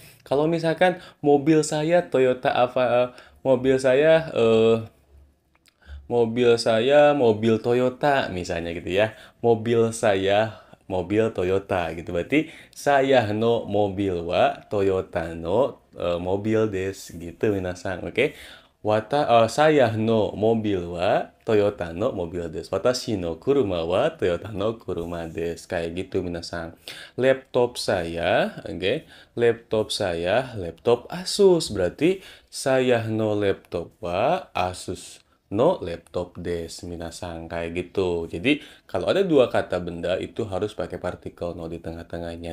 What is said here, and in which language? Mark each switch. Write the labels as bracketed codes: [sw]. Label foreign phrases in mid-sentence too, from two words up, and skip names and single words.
[id] Kalau misalkan mobil saya Toyota apa mobil saya mobil Toyota misalnya gitu ya. Mobil saya mobil Toyota gitu. Berarti saya no mobil wa Toyota no mobil des gitu minasang. Oke. Saya no mobil wa Toyota no mobil des. [ja] 私の車はトヨタの車です. [id] Kayak gitu minasang. Laptop saya, oke. Laptop saya laptop Asus. Berarti saya no laptop wa Asus no laptop des minasang kayak gitu. Jadi kalau ada dua kata benda itu harus pakai partikel no di tengah-tengahnya.